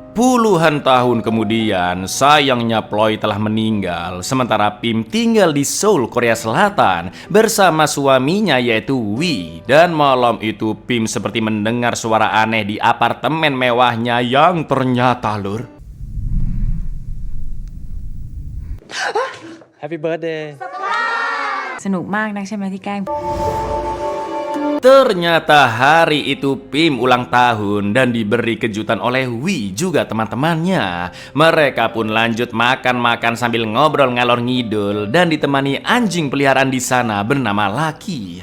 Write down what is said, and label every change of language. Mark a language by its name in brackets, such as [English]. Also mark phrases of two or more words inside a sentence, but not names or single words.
[Indonesian] Puluhan tahun kemudian, sayangnya Ploy telah meninggal, sementara Pim tinggal di Seoul, Korea Selatan bersama suaminya yaitu Wi. Dan malam itu Pim seperti mendengar suara aneh di apartemen mewahnya yang ternyata, Lur, [English] Happy birthday [Thai] สนุกมากนักใช่ไหมที่แกล้ง [Indonesian] ternyata hari itu Pim ulang tahun dan diberi kejutan oleh Wi juga teman-temannya. Mereka pun lanjut makan-makan sambil ngobrol ngalor ngidul dan ditemani anjing peliharaan di sana bernama Lucky.